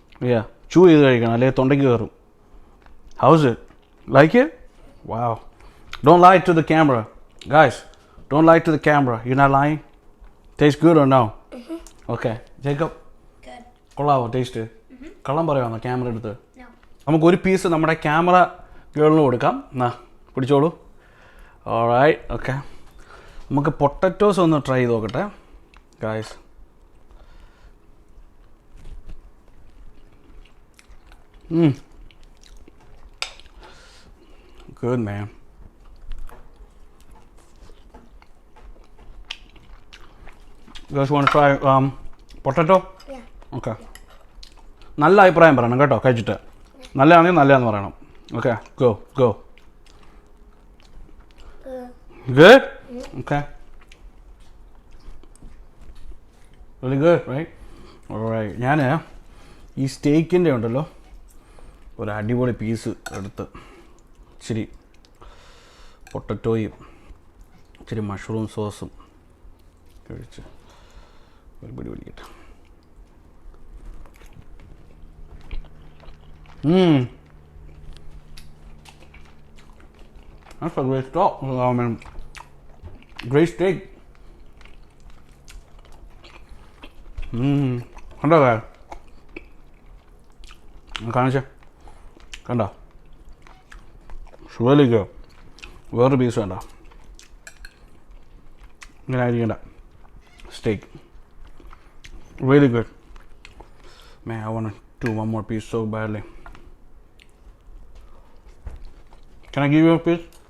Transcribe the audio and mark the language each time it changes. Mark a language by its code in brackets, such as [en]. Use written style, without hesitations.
[ml] Yeah, chew ചെയ്ത് കഴിക്കണം, അല്ലെങ്കിൽ തൊണ്ടയ്ക്ക് കയറും. [en] How's it? Like it? Wow. Don't lie to the camera. Guys, don't lie to the camera. You're not lying? Tastes good or no? Okay Jacob Good. [ml] കൊള്ളാവോ taste കള്ളം പറയാമോ camera എടുത്ത് [en] No. [ml] നമുക്ക് ഒരു പീസ് നമ്മുടെ ക്യാമറ ഗേളിന് കൊടുക്കാം എന്നാ പിടിച്ചോളൂ alright okay നമുക്ക് പൊട്ടറ്റോസ് ഒന്ന് ട്രൈ ചെയ്ത് നോക്കട്ടെ guys [en] Good man. You guys want to try potato? Yeah. Okay. [ml] നല്ല അഭിപ്രായം പറയണം കേട്ടോ കഴിച്ചിട്ട് നല്ലതാണെങ്കിൽ നല്ലതാന്ന് പറയണം okay go go [en] Good? Okay. Really good, right? Alright. [ml] ഞാൻ ഈ സ്റ്റേക്കിൻ്റെ ഉണ്ടല്ലോ ഒരു അടിപൊളി പീസ് എടുത്ത് ഇച്ചിരി പൊട്ടറ്റോയും ഇച്ചിരി മഷ്റൂം സോസും കഴിച്ച് ഒരു പിടി പിടിക്കട്ടെ [en] That's a great stock. Great steak. [ml] കണ്ടോ കാണിച്ചേ കണ്ടോ ഷുവലിക്കോ വേറൊരു പീസ് വേണ്ട ഇങ്ങനെ ആയിരിക്കണ്ട steak. [en] Really good. Man, I want to do one more piece so badly. Can I give you a piece?